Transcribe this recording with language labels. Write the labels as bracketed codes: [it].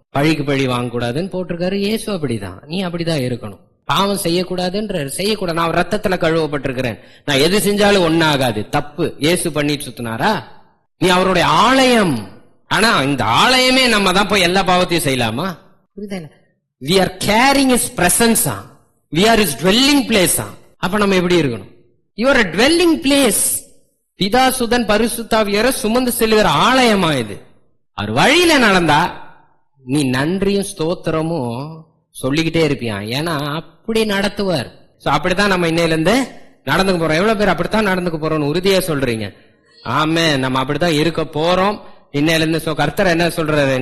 [ta] பழிக்கு பழி வாங்க கூடாதுன்னு போட்டிருக்காரு. இயேசு அப்படிதான், நீ அப்படிதான் இருக்கணும். பாவம் செய்யக்கூடாதுன்ற, செய்யக்கூடாது. நான் ரத்தத்துல கழுவப்பட்டிருக்கிறேன், நான் எது செஞ்சாலும் ஒன்னாகாது, தப்பு. இயேசு பண்ணிட்டு சுத்தினாரா? நீ அவருடைய ஆலயம். ஆனா இந்த ஆலயமே நம்ம தான் போய் எல்லா பாவத்தையும் செய்யலாமா? [en] We are carrying his presence. We are his dwelling place. [ta] அப்ப நம்ம எப்படி இருக்கணும்? [en] You are a dwelling place. [ta] பிதா சுதன் பரிசுத்தாவியரை சுமந்து செல்லுகிற ஆலயமா இது. அவர் வழியில நடந்தா நீ நன்றியும் ஸ்தோத்திரமும் சொல்லிக்கிட்டே இருப்பியான். ஏன்னா அப்படி நடத்துவார். அப்படித்தான் நம்ம இன்னையில இருந்து நடந்துக்க போறோம். எவ்வளவு பேர் அப்படித்தான் நடந்துக்க போறோம்னு உறுதியா சொல்றீங்க? ஆமே, நம்ம அப்படித்தான் இருக்க போறோம் இன்னையில இருந்து. கர்த்தர் என்ன சொல்றாரு?